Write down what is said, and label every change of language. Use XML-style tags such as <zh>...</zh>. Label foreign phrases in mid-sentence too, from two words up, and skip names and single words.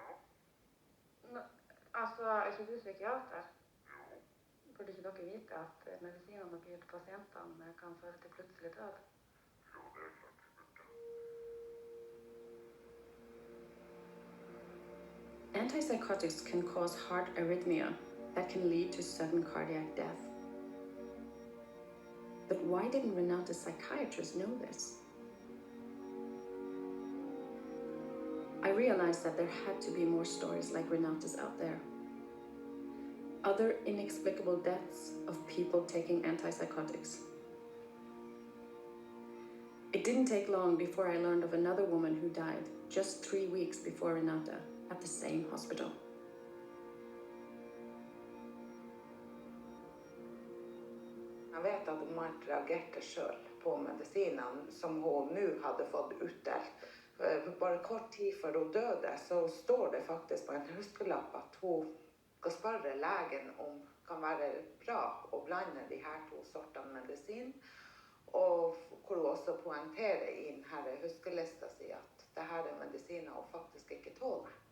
<no>Altså, er ikke du psykiater? jo. Burde ikke dere vite at medisinene dere gir til pasientene kan føre til plutselig død? Jo, det er klart vi burde.</no> <en>Antipsychotics can cause heart arrhythmia that can lead to sudden cardiac death. But why didn't Renate's psychiatrist know this? I realized that there had to be more stories like Renate's out there. Other inexplicable deaths of people taking antipsychotics. It didn't take long before I learned of another woman who died just 3 weeks before Renate at the same hospital.</en> <no>Jeg vet at Mart reagerte selv på medisinene som hun nå hadde fått utdelt. Bare kort tid før hun døde, så står det faktisk på en huskelapp at hun skal spørre legen om det kan være bra å blande de her to sortene medisin, og hvor hun også poengterer i denne huskelista si at det her er medisiner hun faktisk ikke tåler.</no>